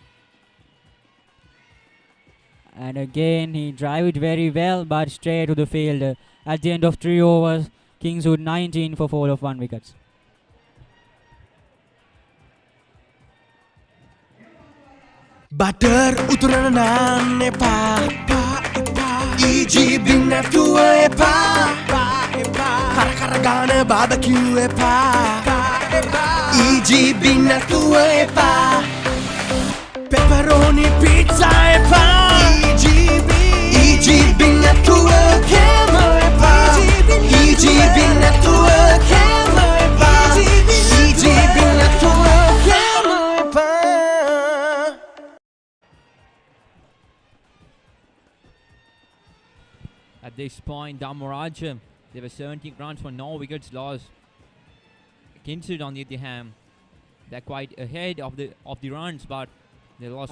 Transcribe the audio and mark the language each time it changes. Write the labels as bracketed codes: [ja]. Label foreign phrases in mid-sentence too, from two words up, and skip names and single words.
[en] And again he drive it very well but straight to the field. At the end of 3 overs, Kingswood 19 for 4 of 1 wickets. [si] Butter උතුරන නාන් එපා EGB නැතුව එපා කර ගාන බාබකියු එපා EGB නැතුව එපා [en] pepperoni pizza [si] එපා EGB නැතුව කෑම එපා EGB නැතුව කෑම එපා EGB නැතුව කෑම එපා. [en] At this point, Dharmaraja, there were 17 runs for no wickets lost. Kingswood on the other hand, they're quite ahead of the runs, but they lost.